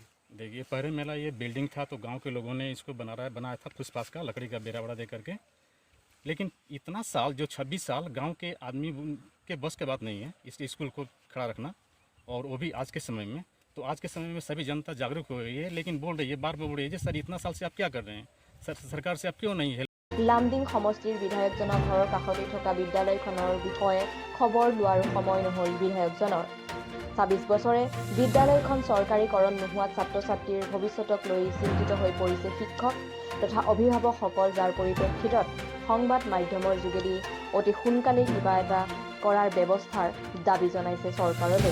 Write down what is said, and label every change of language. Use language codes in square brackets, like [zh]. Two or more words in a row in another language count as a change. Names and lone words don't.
[hi] देखिए, पहले मेरा ये बिल्डिंग था तो गांव के लोगों ने इसको बनाया था फुसफास का लकड़ी का बेरा बड़ा दे करके। लेकिन इतना साल जो 26 साल गांव के आदमी के बस के बात नहीं है इस स्कूल को खड़ा रखना, और वो भी आज के समय में। तो आज के समय में सभी जनता जागरूक हो रही है, लेकिन बोल रही है बार बोल रही है सर इतना साल से आप क्या कर रहे हैं, सरकार से आप क्यों नहीं है। [as] লামডিং সমষ্টিৰ বিধায়কজনৰ ঘৰৰ কাষতে থকা বিদ্যালয়খনৰ বিষয়ে খবৰ লোৱাৰ সময় নহল বিধায়কজনৰ। 26 বছৰে বিদ্যালয়খন চৰকাৰীকৰণ নোহোৱাত ছাত্ৰ-ছাত্ৰীৰ ভৱিষ্যতক লৈ চিন্তিত হৈ পৰিছে শিক্ষক তথা অভিভাৱকসকল, যাৰ পৰিপ্ৰেক্ষিতত সংবাদ মাধ্যমৰ যোগেদি অতি সোনকালে কিবা এটা কৰাৰ ব্যৱস্থাৰ দাবী জনাইছে চৰকাৰলৈ।